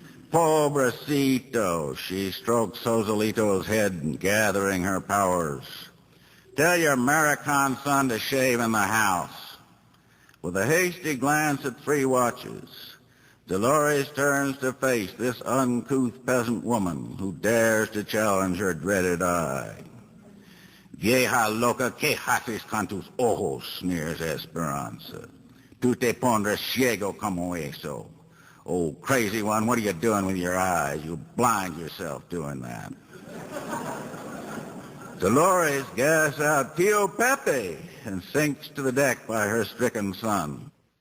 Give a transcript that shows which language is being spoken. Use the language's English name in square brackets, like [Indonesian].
[English] Pobrecito, she strokes Joselito's head, gathering her powers. Tell your American son to shave in the house. With a hasty glance at 3 watches, Dolores turns to face this uncouth peasant woman who dares to challenge her dreaded eye. [Spanish] Vieja loca, ¿qué haces con tus ojos? Sneers Esperanza. Tú te pondrás ciego como eso. [English] Oh, crazy one, what are you doing with your eyes? You blind yourself doing that. Dolores gasps out, Tio Pepe, and sinks to the deck by her stricken son.